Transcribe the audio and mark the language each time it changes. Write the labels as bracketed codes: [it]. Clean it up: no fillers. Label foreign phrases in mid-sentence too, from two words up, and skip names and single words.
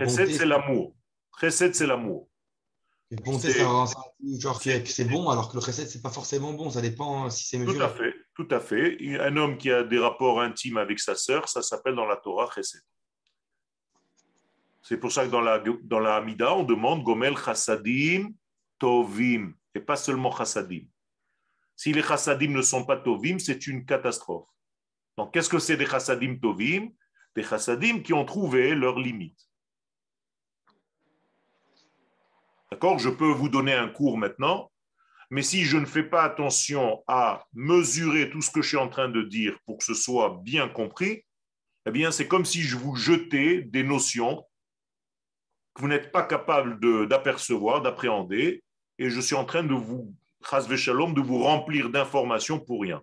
[fr] chesed, c'est l'amour. Chesed, c'est l'amour. Bonté, ça genre que c'est bon, alors que le chesed, c'est pas forcément bon, ça dépend si c'est mesuré. Tout à fait, tout à fait. Un homme qui a des rapports intimes avec sa sœur, ça s'appelle dans la Torah chesed. C'est pour ça que dans la Hamida, on demande [he] גומל חסדים טובים, [fr] et pas seulement chassadim. Si les chassadim ne sont pas tovim, c'est une catastrophe. Donc, qu'est-ce que c'est des [he] חסדים טובים? [fr] Des chassadim qui ont trouvé leurs limites. D'accord? Je peux vous donner un cours maintenant, mais si je ne fais pas attention à mesurer tout ce que je suis en train de dire pour que ce soit bien compris, eh bien, c'est comme si je vous jetais des notions que vous n'êtes pas capable d'apercevoir, d'appréhender, et je suis en train de vous, [he] חס ושלום, [fr] de vous remplir d'informations pour rien.